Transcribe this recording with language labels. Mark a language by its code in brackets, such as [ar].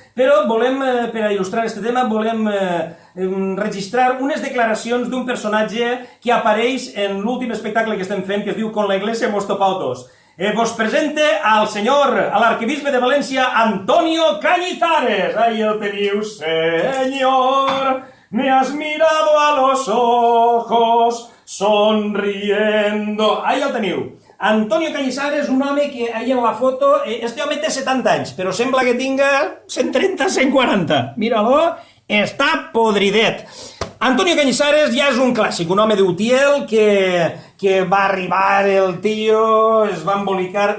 [ca] Però volem, per a il·lustrar aquest tema, volem registrar unes declaracions d'un personatge que apareix en l'últim espectacle que estem fent, que es diu Con la Iglesia hemos topado dos. Vos presente al senyor, a l'arquebisbe de València, Antonio Cañizares. Ahí el teniu, [es] señor, me has mirado a los ojos, sonriendo. [ca] Ahí el teniu. Antonio Cañizares, un home que ahí en la foto, este home té 70 anys, però sembla que tinga 130, 140. Mira-lo, està podridet. Antonio Cañizares ja és un clàssic, un home d'Utiel que va arribar el tio, es va embolicar.